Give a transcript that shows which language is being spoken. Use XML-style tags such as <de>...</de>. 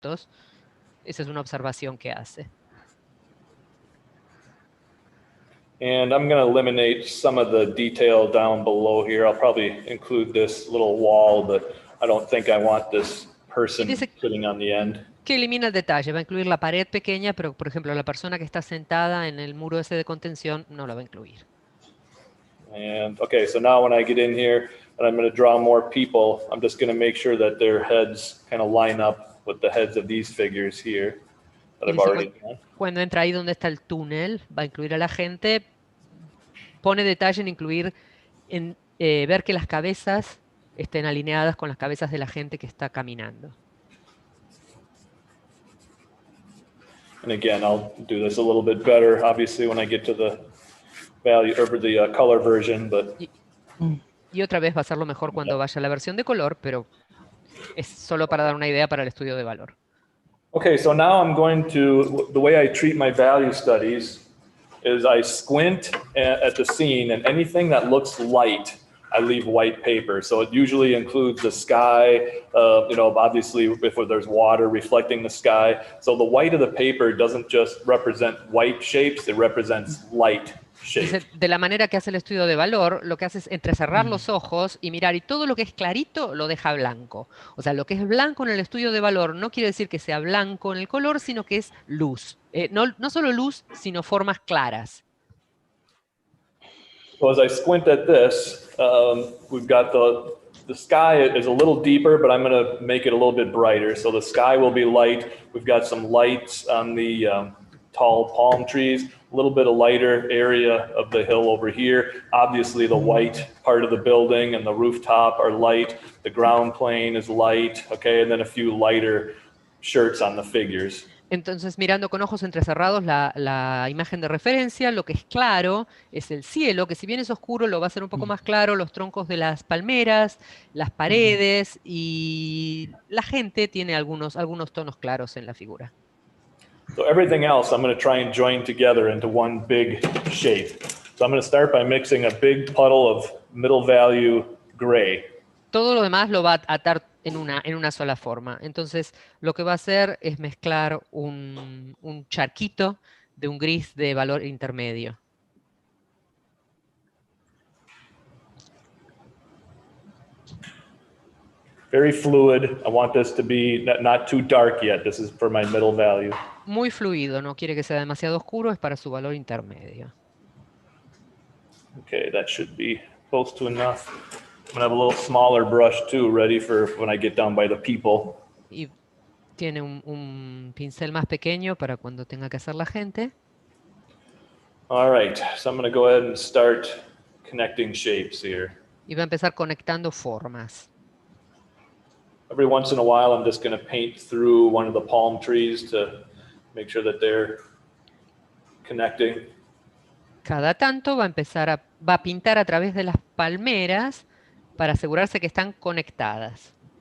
<es>Esa es una observación que hace.</es> <en>And I'm going to eliminate some of the detail down below here. I'll probably include this little wall, but I don't think I want this person sitting on the end.</en> <es>Que elimina el detalle, va a incluir la pared pequeña, pero por ejemplo la persona que está sentada en el muro ese de contención no la va a incluir.</es> <en>And okay, so now when I get in here and I'm going to draw more people, I'm just going to make sure that their heads kind of line up with the heads of these figures here that I've already done.</en> <es>Cuando entra ahí donde está el túnel, va a incluir a la gente, pone detalle en incluir, en ver que las cabezas estén alineadas con las cabezas de la gente que está caminando.</es> <en>And again, I'll do this a little bit better, obviously, when I get to the value or the color version, but.</en> <es>Y otra vez va a hacerlo mejor cuando vaya a la versión de color, pero es solo para dar una idea para el estudio de valor.</es> <en>Okay, so now I'm going to, the way I treat my value studies is I squint at the scene, and anything that looks light, I leave white paper. So it usually includes the sky, obviously if there's water reflecting the sky. So the white of the paper doesn't just represent white shapes, it represents light shapes.</en> <es>Dice, de la manera que hace el estudio de valor, lo que hace es entrecerrar los ojos y mirar, y todo lo que es clarito lo deja blanco. O sea, lo que es blanco en el estudio de valor no quiere decir que sea blanco en el color, sino que es luz. No solo luz, sino formas claras.</es> <en>So as I squint at this, we've got the sky is a little deeper, but I'm going to make it a little bit brighter. So the sky will be light. We've got some lights on the tall palm trees, a little bit of lighter area of the hill over here. Obviously the white part of the building and the rooftop are light. The ground plane is light, okay, and then a few lighter shirts on the figures.</en> <es>Entonces, mirando con ojos entrecerrados la imagen de referencia, lo que es claro es el cielo, que si bien es oscuro, lo va a hacer un poco más claro, los troncos de las palmeras, las paredes, y la gente tiene algunos tonos claros en la figura.</es> <en>So everything else I'm going to try and join together into one big shape. So I'm going to start by mixing a big puddle of middle value gray.</en> <es>Todo lo demás lo va a atar en una sola forma. Entonces, lo que va a hacer es mezclar un charquito de un gris de valor intermedio.</es> <en>Very fluid. I want this to be not too dark yet. This is for my middle value.</en> <es>Muy fluido, no quiere que sea demasiado oscuro, es para su valor intermedio.</es> <en>Okay, that should be close to enough. I'm going to have a little smaller brush too, ready for when I get down by the people.</en> <es>Y tiene un pincel más pequeño para cuando tenga que hacer la gente.</es> <en>All right, so I'm going to go ahead and start connecting shapes here.</en> <es>Y va a empezar conectando formas.</es> <en>Every once in a while, I'm just going to paint through one of the palm trees to make sure that they're connecting.</en> <es>Cada tanto va a pintar a través de las palmeras para asegurarse que están conectadas.</es>